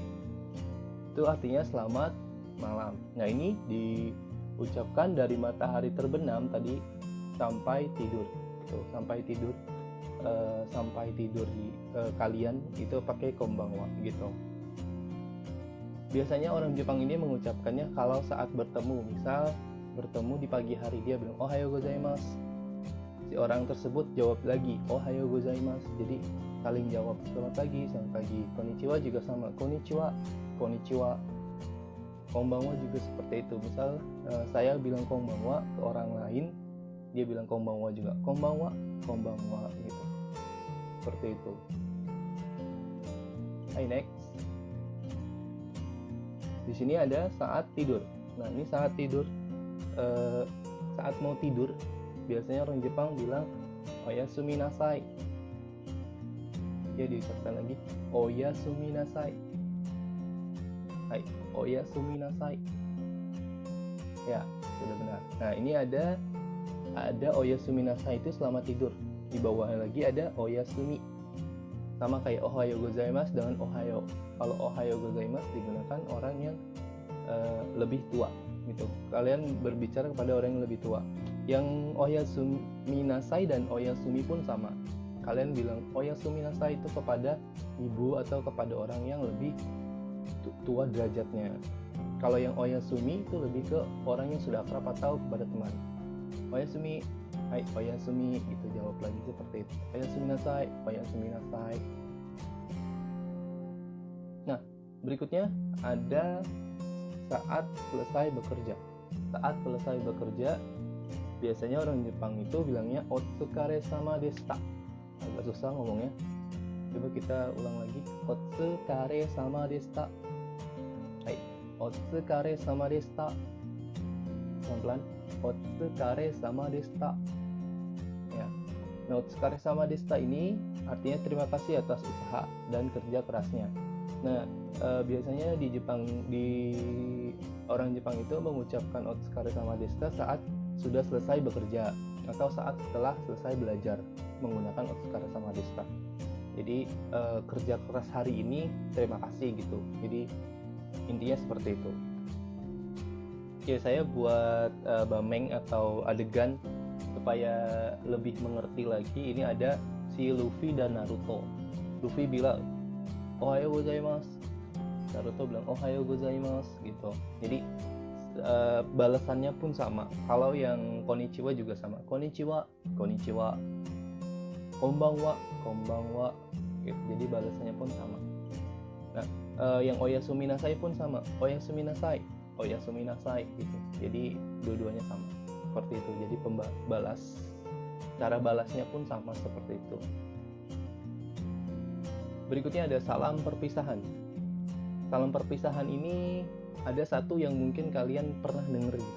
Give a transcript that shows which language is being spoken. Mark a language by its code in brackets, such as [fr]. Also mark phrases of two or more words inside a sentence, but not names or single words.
[id] Itu artinya selamat malam. Nah, ini diucapkan dari matahari terbenam tadi sampai tidur. Tuh, sampai tidur di kalian itu pakai konbanwa gitu. Biasanya orang Jepang ini mengucapkannya kalau saat bertemu, misal bertemu di pagi hari dia bilang [ja] おはようございます. [id] si orang tersebut jawab lagi [ja] おはようございます. [id] Jadi saling jawab, selamat pagi. Konnichiwa juga sama, konnichiwa. Konbanwa juga seperti itu. Misal saya bilang konbanwa ke orang lain, dia bilang konbanwa juga, konbanwa gitu. Seperti itu. Next. Di sini ada saat tidur. Nah, ini saat tidur. Saat mau tidur, biasanya orang Jepang bilang [ja] おやすみなさい. [id] Ya, diucapkan lagi [ja] おやすみなさい. おやすみなさい. [id] Ya, sudah benar. Nah, ini ada [ja] おやすみなさい [id] itu selamat tidur. Di bawahnya lagi ada oyasumi. Sama kayak [ja] おはようございます [id] dengan ohayo. Kalau [ja] おはようございます [id] digunakan orang yang lebih tua gitu. Kalian berbicara kepada orang yang lebih tua. Yang [ja] おやすみなさい [id] dan oyasumi pun sama. Kalian bilang [ja] おやすみなさい [id] itu kepada ibu atau kepada orang yang lebih tua derajatnya. Kalau yang oyasumi itu lebih ke orang yang sudah akrab atau kepada teman. Oyasumi, oyasumi gitu, jawab lagi seperti itu. [ja] おやすみなさい. [id] Nah, berikutnya ada saat selesai bekerja. Saat selesai bekerja, biasanya orang Jepang itu bilangnya [ja] お疲れ様でした. [id] Agak susah ngomongnya. Coba kita ulang lagi. [ja] お疲れ様でした. お疲れ様でした. Pelan-pelan. お疲れ様でした. [id] Ya. Nah, [ja] お疲れ様でした [id] ini artinya terima kasih atas usaha dan kerja kerasnya. Nah, biasanya di Jepang, orang Jepang itu mengucapkan [ja] お疲れ様でした [id] saat sudah selesai bekerja atau saat setelah selesai belajar menggunakan [ja] お疲れ様でした. [id] Jadi kerja keras hari ini terima kasih gitu. Jadi intinya seperti itu. Oke, saya buat bameng atau adegan supaya lebih mengerti lagi. Ini ada si Luffy dan Naruto. Luffy bilang [ja] おはようございます. [id] Naruto bilang [ja] おはようございます [id] gitu. Jadi balasannya pun sama. Kalau yang konnichiwa juga sama. [ja] Konnichiwa. Konbanwa. [id] Gitu. Jadi balasannya pun sama. Nah, yang [ja] おやすみなさい [id] pun sama. [ja] おやすみなさい [id] gitu. Jadi dua-duanya sama. Seperti itu. Jadi cara balasnya pun sama seperti itu. Berikutnya ada salam perpisahan. Salam perpisahan ini ada satu yang mungkin kalian pernah dengar gitu.